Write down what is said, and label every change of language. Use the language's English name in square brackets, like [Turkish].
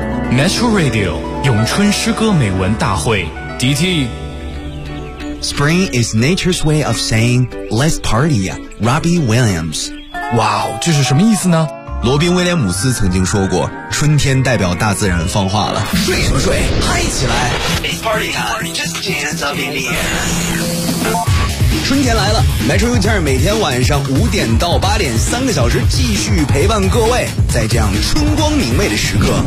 [Chinese] Metro Radio 咏春诗歌美文大会 DT。 [English] Spring is nature's way of saying Let's party, Robbie Williams。 [Chinese] 哇、wow, 这是什么意思呢？罗宾威廉姆斯曾经说过，春天代表大自然放话了。睡什么睡，嗨起来。 [English] It's party time, just dance up in the air。 [Chinese] 春天来了 ，Metro 又将每天晚上五点到八点三个小时继续陪伴各位，在这样春光明媚的时刻，